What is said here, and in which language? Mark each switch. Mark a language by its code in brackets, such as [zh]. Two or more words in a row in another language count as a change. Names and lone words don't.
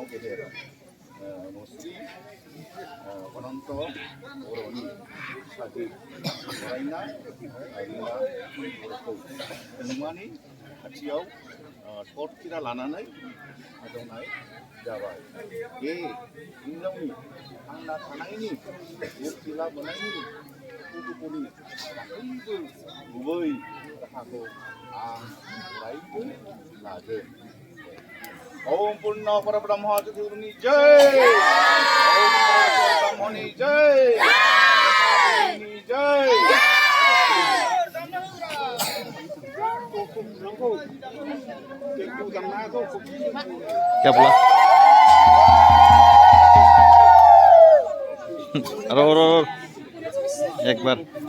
[brx] गेदेर मुस्रि अनन्त बर'नि फिसाजो फरायना आइला बर'खौ हनुमाननि खाथियाव थरथिरा लानानै आजावनाय जाबाय। बे हिन्जावनि थांना थानायनि मुक्ति लाबोनायनि गथ'फोरनि गासैबो गुबै राहाखौ आं अरायबो लागोन। ओम पूर्ण परब्रह्म जगद्गुरुनि जय। ओम ब्रह्मनि जय। जय। [hi] क्या बोला? और एक बार